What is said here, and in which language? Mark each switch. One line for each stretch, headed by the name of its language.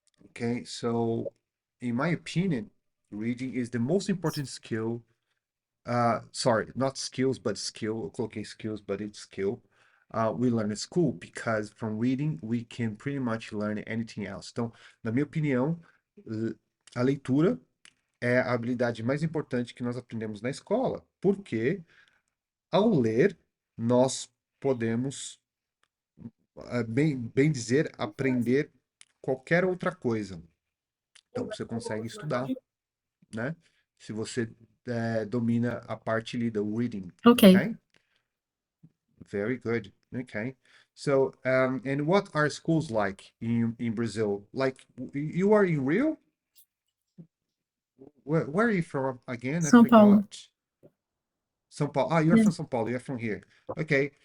English: Okay, so in my opinion, reading is the most important skill. Sorry, not skills, but skill.
Portuguese: Eu coloquei
English: skills, but it's skill. We learn at school because from reading we can pretty much learn anything else.
Portuguese: Então, na minha opinião, a leitura é a habilidade mais importante que nós aprendemos na escola, porque ao ler nós podemos, bem dizer, aprender qualquer outra coisa. Então, você consegue estudar, né? Se você domina a parte ali do reading,
English: Ok. okay? Very good. Okay. So, and what are schools like in Brazil? Like, you are in Rio? Where are you from again? I São Paulo. forgot. São Paulo. Ah, you're Yeah. from São Paulo. You're from here. Okay.